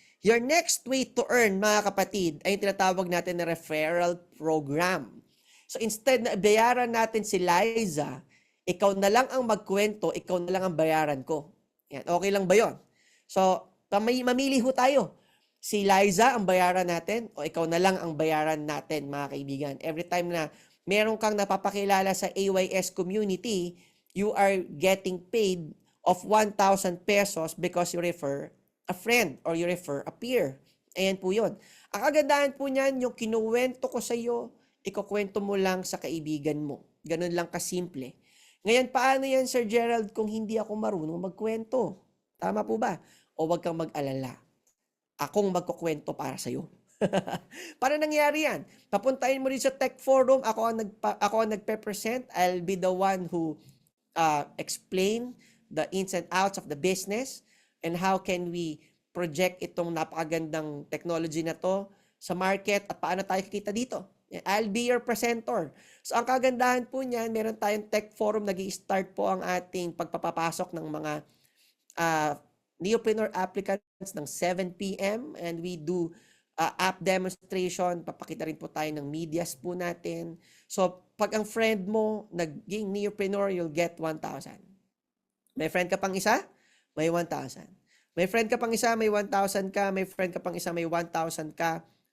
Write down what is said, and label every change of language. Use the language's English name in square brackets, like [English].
[English] Your next way to earn, [Filipino] mga kapatid, ay yung tinatawag natin na referral program. So instead na bayaran natin si Liza, ikaw na lang ang magkwento, ikaw na lang ang bayaran ko. Ayan. Okay lang ba yun? So, mamili ho tayo. Si Liza ang bayaran natin o ikaw na lang ang bayaran natin, mga kaibigan. [English] Every time [Filipino] na meron kang napapakilala sa [English] AYS community, you are getting paid of 1,000 pesos because you refer a friend or you refer a peer. [Filipino] Ayan po yun. Ang kagandahan po niyan, yung kinuwento ko sa iyo, ikukwento mo lang sa kaibigan mo. Ganun lang kasimple. Ngayon, paano yan, Sir Gerald, kung hindi ako marunong magkwento? Tama po ba? O wag kang mag-alala. Akong magkukwento para sa iyo. Para nangyari yan? Papuntahin mo rin sa Tech Forum. Ako ang nagpe-present. [English] I'll be the one who explain the ins and outs of the business and how can we project [Filipino] itong napakagandang technology na to [English] sa market [Filipino] at paano tayo kikita dito. [English] I'll be your presenter. [Filipino] So ang kagandahan po niyan, meron tayong Tech Forum, nag-i-start po ang ating pagpapapasok ng mga neopreneur applicants ng 7 p.m. [English] and we do app demonstration. [Filipino] Papakita rin po tayo ng medias po natin. So pag ang friend mo naging neopreneur, [English] you'll get 1,000. [Filipino] May friend ka pang isa, may 1,000. May friend ka pang isa, may 1,000 ka. May friend ka pang isa, may 1,000 ka.